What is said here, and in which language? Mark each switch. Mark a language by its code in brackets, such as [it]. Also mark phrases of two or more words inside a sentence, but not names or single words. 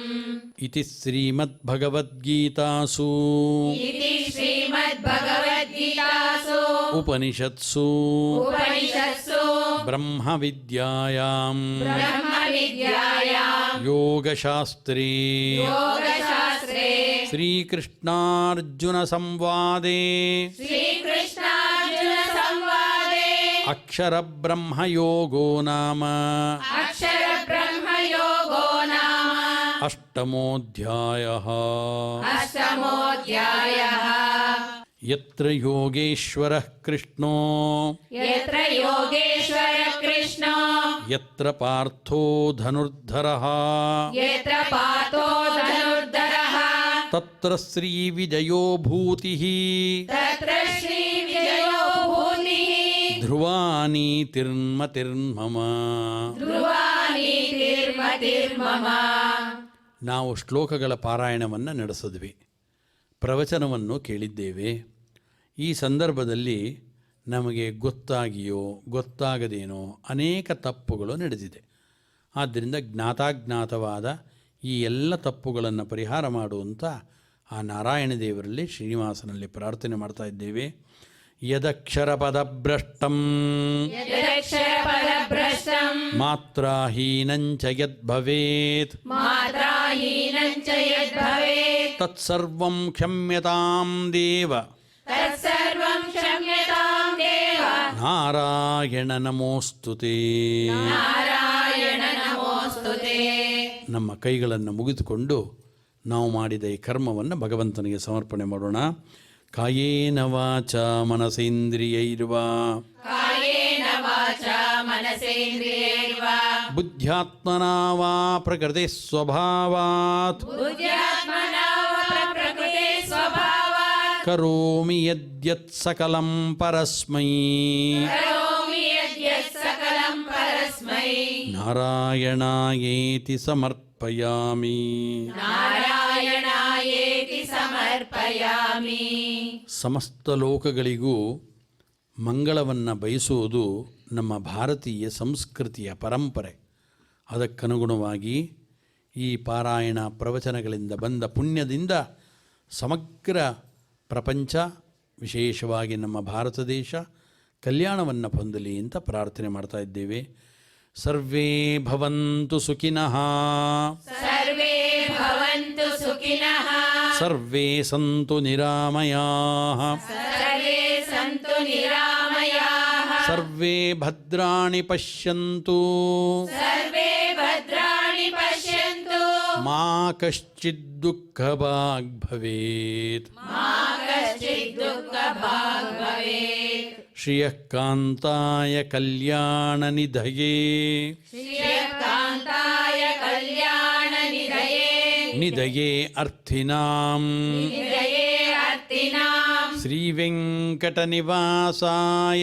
[sa] इति श्रीमद्भगवद्गीतासु इति श्रीमद्भगवद्गीतासु उपनिषत्सु उपनिषत्सु ब्रह्मविद्यायां ब्रह्मविद्यायां योगशास्त्रे योगशास्त्रे ಶ್ರೀಕೃಷ್ಣಾರ್ಜುನ ಸಂವಾದೇ ಶ್ರೀಕೃಷ್ಣಾರ್ಜುನ ಸಂವಾದೇ ಅಕ್ಷರ ಬ್ರಹ್ಮಯೋಗೋ ನಾಮ ಅಕ್ಷರ ಬ್ರಹ್ಮಯೋಗೋ ನಾಮ ಅಷ್ಟಮೋಧ್ಯಾಯಃ. ಅಷ್ಟಮೋಧ್ಯಾಯಃ. ಯತ್ರ ಯೋಗೇಶ್ವರಃ ಕೃಷ್ಣೋ ಯತ್ರ ಯೋಗೇಶ್ವರ ಕೃಷ್ಣೋ ಯತ್ರ ಪಾರ್ಥೋ ಧನುರ್ಧರಃ ಯತ್ರ ಪಾರ್ಥೋ ಧನುರ್ಧರಃ ತತ್ರ ಶ್ರೀವಿಜಯೋ ಭೂತಿಃ ತತ್ರ ಶ್ರೀ ವಿಜಯೋ ಭೂತಿಃ ಧ್ರುವಾನೀತಿರ್ಮತಿರ್ಮಮ. ಧ್ರುವಾನೀತಿರ್ಮತಿರ್ಮಮ. [kn] ನಾವು ಶ್ಲೋಕಗಳ ಪಾರಾಯಣವನ್ನು ನಡೆಸಿದ್ವಿ, ಪ್ರವಚನವನ್ನು ಕೇಳಿದ್ದೇವೆ. ಈ ಸಂದರ್ಭದಲ್ಲಿ ನಮಗೆ ಗೊತ್ತಾಗಿಯೋ ಗೊತ್ತಾಗದೇನೋ ಅನೇಕ ತಪ್ಪುಗಳು ನಡೆದಿದೆ. ಆದ್ದರಿಂದ ಜ್ಞಾತಾಜ್ಞಾತವಾದ ಈ ಎಲ್ಲ ತಪ್ಪುಗಳನ್ನು ಪರಿಹಾರ ಮಾಡುವಂಥ ಆ ನಾರಾಯಣ ದೇವರಲ್ಲಿ ಶ್ರೀನಿವಾಸನಲ್ಲಿ ಪ್ರಾರ್ಥನೆ ಮಾಡ್ತಾ ಇದ್ದೇವೆ. [sa] ಯದಕ್ಷರ ಪದಭ್ರಷ್ಟಂ ಯದಕ್ಷರ ಪದಭ್ರಷ್ಟಂ ಮಾತ್ರಾಹೀನಂಚ ಯದ್ಭವೇತ್ ಮಾತ್ರಾಹೀನಂಚ ಯದ್ಭವೇತ್ ತತ್ಸರ್ವಂ ಕ್ಷಮ್ಯತಾಂ ದೇವ ತತ್ಸರ್ವಂ ಕ್ಷಮ್ಯತಾಂ ದೇವ ನಾರಾಯಣ ನಮೋಸ್ತುತೇ. ನಾರಾಯಣ ನಮೋಸ್ತುತೇ. [kn] ನಮ್ಮ ಕೈಗಳನ್ನು ಮುಗಿದುಕೊಂಡು ನಾವು ಮಾಡಿದ ಈ ಕರ್ಮವನ್ನು ಭಗವಂತನಿಗೆ ಸಮರ್ಪಣೆ ಮಾಡೋಣ. [sa] ಕಾಯೇನ ವಾಚ ಮನಸೇಂದ್ರಿಯೈರ್ವಾ ಕಾಯೇನ ವಾಚಾ ಮನಸೇಂದ್ರಿಯೈರ್ವಾ ಬುದ್ಧ್ಯಾತ್ಮನಾ ವಾ ಪ್ರಕೃತಿ ಸ್ವಭಾವಾತ್ ಬುದ್ಧ್ಯಾತ್ಮನಾ ವಾ ಪ್ರಕೃತಿ ಸ್ವಭಾವಾತ್ ಕರೋಮಿ ಯದ್ಯತ್ ಸಕಲಂ ಪರಸ್ಮೈ ಕರೋಮಿ ಯದ್ಯತ್ ಸಕಲಂ ಪರಸ್ಮೈ ನಾರಾಯಣಾಯೇತಿ ಸಮರ್ಪಯಾಮಿ. ನಾರಾಯಣಾಯೇತಿ ಸಮರ್ಪಯಾಮಿ. [kn] ಸಮಸ್ತ ಲೋಕಗಳಿಗೂ ಮಂಗಳವನ್ನು ಬಯಸುವುದು ನಮ್ಮ ಭಾರತೀಯ ಸಂಸ್ಕೃತಿಯ ಪರಂಪರೆ. ಅದಕ್ಕನುಗುಣವಾಗಿ ಈ ಪಾರಾಯಣ ಪ್ರವಚನಗಳಿಂದ ಬಂದ ಪುಣ್ಯದಿಂದ ಸಮಗ್ರ ಪ್ರಪಂಚ, ವಿಶೇಷವಾಗಿ ನಮ್ಮ ಭಾರತ ದೇಶ ಕಲ್ಯಾಣವನ್ನು ಹೊಂದಲಿ ಅಂತ ಪ್ರಾರ್ಥನೆ ಮಾಡ್ತಾ ಇದ್ದೇವೆ. [sa] ಸರ್ವೇ ಭವಂತು ಸುಖಿನಃ, ಸರ್ವೇ ಭವಂತು ಸುಖಿನಃ, ಸರ್ವೇ ಸಂತು ನಿರಾಮಯಾಃ, ಸರ್ವೇ ಸಂತು ನಿರಾಮಯಾಃ, ಸರ್ವೇ ಭದ್ರಾಣಿ ಪಶ್ಯಂತು, ಸರ್ವೇ ಭದ್ರಾಣಿ ಪಶ್ಯಂತು, ಮಾ ಕಶ್ಚಿದ್ ದುಃಖಭಾಗ್ ಭವೇತ್. ಮಾ ಕಶ್ಚಿದ್ ದುಃಖಭಾಗ್ ಭವೇತ್. ಶ್ರಿಯಃ ಕಾಂತಾಯ ಕಲ್ಯಾಣ ನಿಧಯೇ ಶ್ರೀಯಕಾಂತಾಯ ಕಲ್ಯಾಣ ನಿಧಯೇ ನಿಧಯೇ ಅರ್ಥಿನಾಂ ನಿಧಯೇ ಅರ್ತಿನಾಂ ಶ್ರೀ ವೆಂಕಟ ನಿವಾಸಾಯ